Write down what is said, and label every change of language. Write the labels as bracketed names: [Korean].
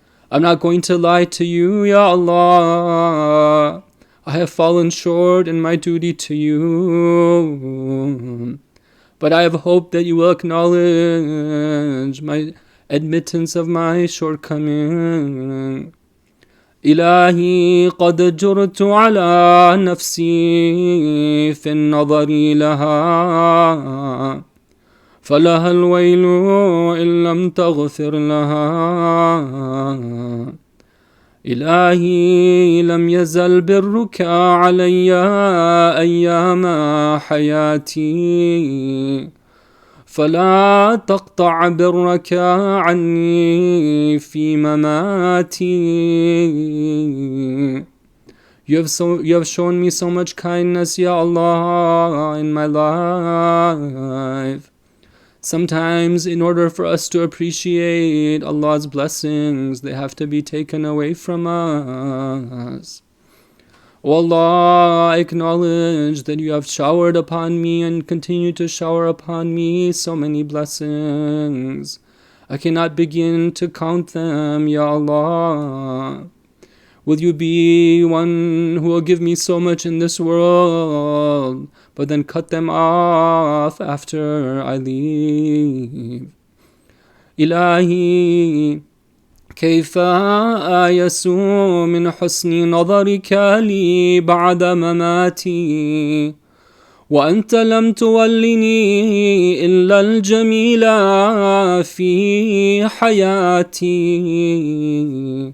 [English] I'm not going to lie to you, Ya Allah. I have fallen short in my duty to you, but I have hope that you will acknowledge my admittance of my shortcoming. [Arabic] إلهي قد جرت على نفسي في النظر لها، فلها الويل إن لم تغفر لها. إلهي لم يزل برك علي أيام حياتي، فلا تقطع برك عني في مماتي. [English] You have shown me so much kindness, Ya Allah, in my life. Sometimes, in order for us to appreciate Allah's blessings, they have to be taken away from us. O Allah, I acknowledge that you have showered upon me and continue to shower upon me so many blessings. I cannot begin to count them, Ya Allah. Will you be one who will give me so much in this world, but then cut them off after I leave? [Arabic] Ilahi, كيف آيس من حسن نظرك لي بعد مماتي وأنت لم تولني إلا الجميل في حياتي.